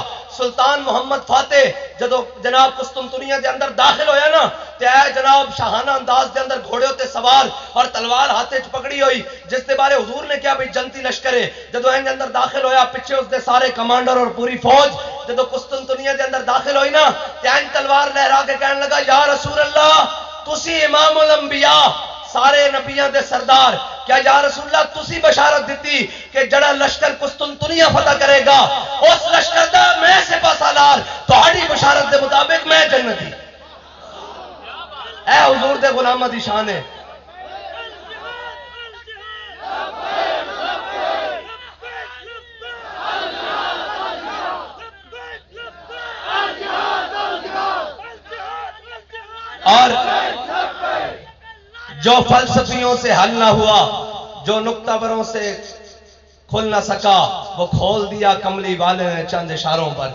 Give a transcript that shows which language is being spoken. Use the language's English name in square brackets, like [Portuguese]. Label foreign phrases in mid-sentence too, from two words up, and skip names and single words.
[Punjabi] سلطان محمد فاتح جدو جناب قسطنطنیہ دے اندر داخل ہویا نا تے اے جناب شاہانہ انداز دے اندر گھوڑے ہوتے سوار اور تلوار ہاتھے چ پکڑی ہوئی جس دے بارے حضور نے کیا بھئی جنتی لشکر ہے. جدو ان دے اندر داخل ہویا پیچھے اس دے سارے کمانڈر اور پوری فوج جدو قسطنطنیہ دے اندر داخل ہوئی نا تے ان تلوار لہرا کے کہنے لگا [Arabic] یا رسول اللہ [Punjabi] تسی امام الانبیاء سارے نبیان دے سردار کیا [Arabic] یا رسول اللہ [Punjabi] تسی بشارت دیتی کہ جڑا لشکر قسطنطنیہ فتح کرے گا اس لشکر دا میں سپہ سالار تہاڈی بشارت دے مطابق میں جنتی. اے حضور دے غلاماں دی شان ہے. [Urdu] اور جو فلسفیوں سے حل نہ ہوا جو نکتہ بروں سے کھل نہ سکا وہ کھول دیا کملی والے نے چند اشاروں پر.